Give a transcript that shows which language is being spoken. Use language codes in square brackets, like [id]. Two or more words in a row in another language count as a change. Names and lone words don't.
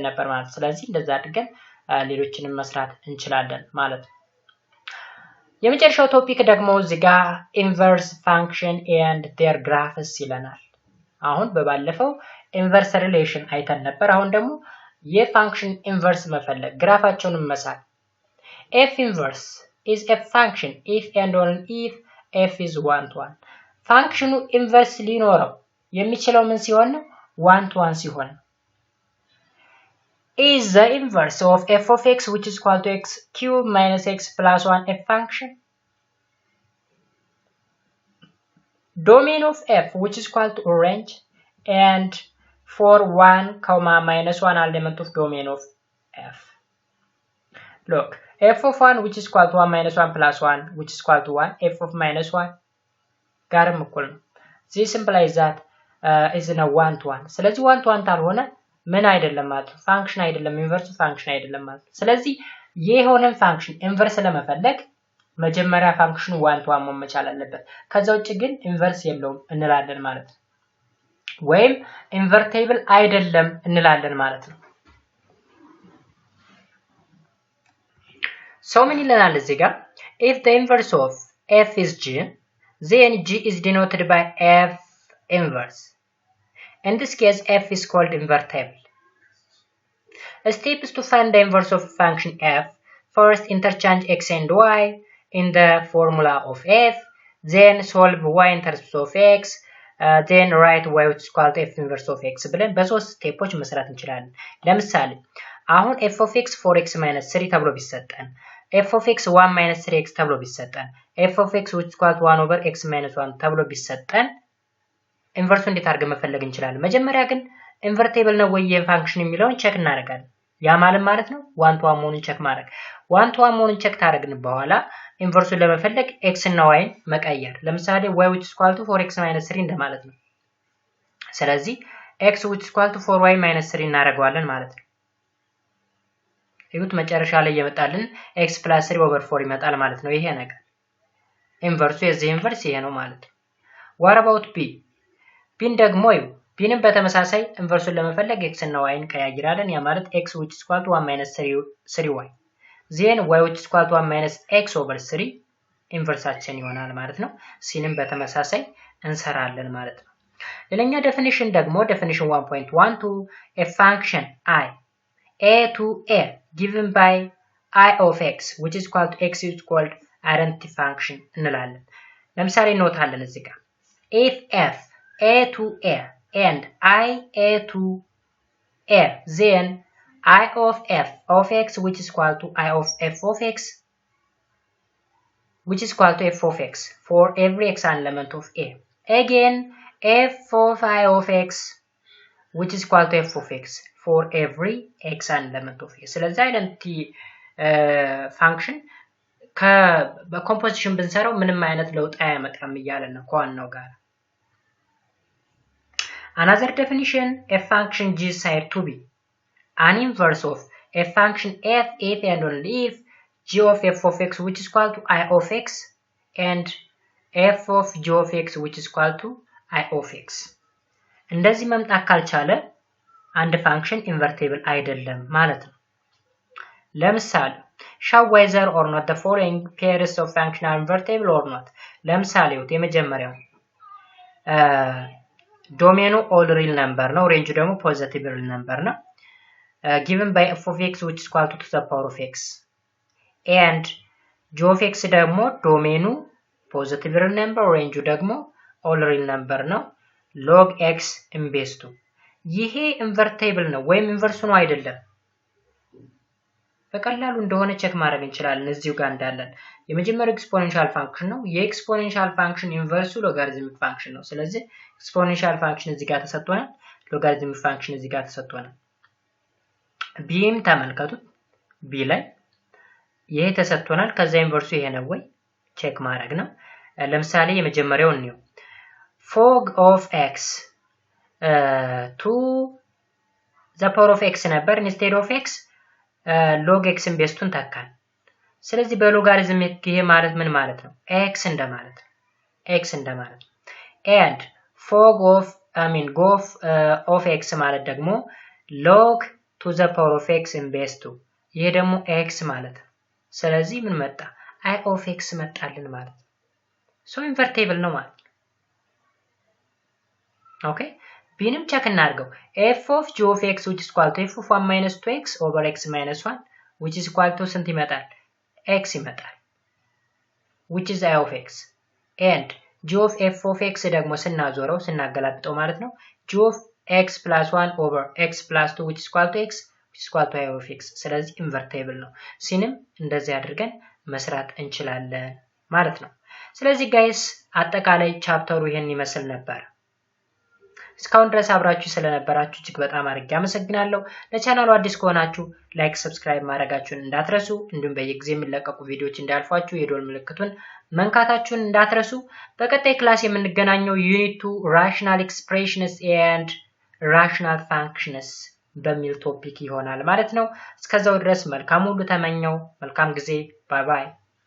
[am] ነበር ማለት። ስለዚህ እንደዛ አድርገን ሌሎችንም መስራት እንችላለን ማለት ነው። የመጨረሻው ቶፒክ ደግሞ እዚህ ጋር [en] inverse function and their graphs [am] ይለናል። አሁን በባለፈው [en] inverse relation [am] አይተን ነበር። አሁን ደግሞ የፋንክሽን ኢንቨርስ መፈለግ ግራፋቸውን መሳል። [en] f inverse is a function if and only if f is 1 to 1. [am] ፋንክሽኑ ኢንቨርስ ሊኖረው የሚችለው ምን ሲሆን ነው? [en] 1 to 1 ሲሆን። Is the inverse of f of x which is equal to x cubed minus x plus 1 a function? Domain of f which is equal to range and for 1, minus 1 element of domain of f. Look, f of 1 which is equal to 1 minus 1 plus 1 which is equal to 1, f of minus 1 [am] ጋርም እኩል ነው። [en] this implies that is in a 1 to 1. [am] ስለዚህ 1 to 1 ታልሆነ ምን አይደለም ማለት ነው? ፋንክሽን አይደለም፣ [en] inverse function [am] አይደለም ማለት ነው። ስለዚህ የሆነን ፋንክሽን ኢንቨርስ ለመፈለግ መጀመሪያ ፋንክሽኑ 1 to 1 መሆን መቻል አለበት። ከዛ ውጭ ግን ኢንቨርስ የለውም እንላለን ማለት ነው። ወይም ኢንቨርቴብል አይደለም እንላለን ማለት ነው። So ምን ይለናል እዚህ ጋር? [en] if the inverse of f is g, then g is denoted by f inverse. In this case, f is called invertible. Steps to find the inverse of function f: first, interchange x and y in the formula of f, then solve y in terms of x, then write y which is equal to f inverse of x [am] ብለን በሶስት ስቴፖች መስራት እንችላለን። ለምሳሌ አሁን [en] f of x 4x minus 3 [am] ተብሎ ቢሰጠን [en] f of x 1 minus 3x [am] ተብሎ ቢሰጠን [en] f of x which is equal to 1 over x minus 1 [am] ተብሎ ቢሰጠን ኢንቨርሱ እንዴት አድርገን መፈለግ እንችላለን? መጀመሪያ ግን ኢንቨርቴብል ነው ወይ የፋንክሽን የሚለውን ቼክ እናደርጋለን። ያ ማለት ነው 1 to 1 መሆኑን ቼክ ማድረግ። 1 to 1 መሆኑን ቼክ ታደርግን በኋላ ኢንቨርሱን ለመፈለግ x እና y መቀየር። ለምሳሌ [en] y which is equal to 4x minus 3 [am] እንደማለት ነው። ስለዚህ [en] x which is equal to 4y minus 3 [am] እናደርገዋለን ማለት ነው። ይሁት መጨረሻ ላይ የመጣልን [en] x plus 3 over 4 [am] ይመጣል ማለት ነው። ይሄ ነገር ኢንቨርሱ የዚህ ኢንቨርስ ይሄ ነው ማለት ነው። [en] what about b? [am] ቢን ደግሞ ቢንም በተመሳሳይ ኢንቨርሱን ለመፈለግ x እና y እንቀያይራለን። ያ ማለት [en] x which is equal to 1 minus 3y, then y which is equal to 1 minus x over 3 [am] ኢንቨርሳችን ይሆናል ማለት ነው። ሲንም በተመሳሳይ እንሰራለን ማለት ነው። ሌላኛ ዴፊኒሽን ደግሞ ዴፊኒሽን 1.12 [en] a function I a to a given by I of x which is equal to x is called identity function [am] እንላለን። ለምሳሌ እንወጣለን እዚህ ጋር [en] if f a to a and I a to a, then I of f of x which is equal to I of f of x which is equal to f of x for every x element of a. Again, f of I of x which is equal to f of x for every x element of a. [am] ስለዚህ አይደንቲ ፋንክሽን በኮምፖዚሽን ብንሰራው ምንም አይነት ለውጥ አያመጣም እያለን ነው ከዋናው ጋር። [en] Another definition, a function g is said to be an inverse of a function f if and only if g of f of x which is equal to I of x and f of g of x which is equal to I of x. [am] እንደዚህ መምጣት ካልቻለ አንድ ፋንክሽን ኢንቨርቲብል አይደለም ማለት ነው። ለምሳሌ [en] show whether or not the following pairs of function are invertible or not. [am] ለምሳሌ የመጀመሪያው ዶሜኑ [en] all real number [am] ነው፣ ሬንጁ ደግሞ [en] positive real number ነው። given by f of x which is equal to the power of x and g of x [am] ደግሞ ዶሜኑ [en] positive real number [am] ሬንጁ ደግሞ [en] all real number ነው log x in base 2። [am] ይሄ ኢንቨርቲብል ነው ወይም ኢንቨርስ ነው አይደለም በቀላሉ እንደሆነ ቼክ ማድረግ እንችላለን እዚሁ ጋር እንዳለን የመጀመሪያው [en] exponential function [am] ነው የኤክስፖኔንሻል ፋንክሽን ኢንቨርሱ [en] logarithmic function [am] ነው ስለዚህ [en] exponential function [am] እዚህ ጋር ተሰጥቷል [en] logarithmic function [am] እዚህ ጋር ተሰጥቷል ቢም ተመልከቱት ቢ ላይ ይሄ ተሰጥቷል ከዛ ኢንቨርሱ ይሄ ነው ወይ ቼክ ማድረግ ነው ለምሳሌ የመጀመሪያው ነው [en] fog of x to the power of x ነበር instead of x log x [am] ቤስቱን ተካል ስለዚህ በሎጋሪዝም ይሄ ማለት ምን ማለት ነው [en] x እንደማለት and fog of x [am] ማለት ደግሞ [en] log to the power of x in base 2 [am] ይሄ ደግሞ [en] x [am] ማለት ነው ስለዚህ ምን መጣ [en] I of x [am] መጣልን ማለት [en] so invertible [am] ነው ማለት [en] okay [am] ቢንም ቼክ እናድርገው [en] f of g of x which is equal to f of 1 minus 2x over x minus 1 which is equal to [am] ስንት ይመጣል [en] x ይመጣል which is I of x and g of f of x [am] ደግሞ ስናዞረው ስናገላብጠው ማለት ነው [en] g of x plus 1 over x plus 2 which is equal to x which is equal to I of x ስለዚህ invertible [am] ነው ሲንም እንደዚህ አድርገን መስራት እንችላለን ማለት ነው ስለዚህ ጋይስ አጠቃላይ ቻፕተሩ ይሄን ይመስል ነበር እስካሁን ድረስ አብራችሁ ስለነበራችሁ እጅግ በጣም አድርጌ አመሰግናለሁ ለቻናሉ አዲስ ከሆናችሁ [en] like subscribe [am] ማድረጋችሁን እንዳትረሱ እንዲሁም በየጊዜው የሚለቀቁ ቪዲዮዎች እንዳልፏችሁ የዶል ምልክቱን መንካታችሁን እንዳትረሱ በቀጣይ ክላስ የምንገናኘው ዩኒት 2 [en] rational expressions and rational functions [am] በሚል ቶፒክ ይሆናል ማለት ነው እስከዛው ድረስ መልካም ሁሉ ተመኘው መልካም ጊዜ [en] bye bye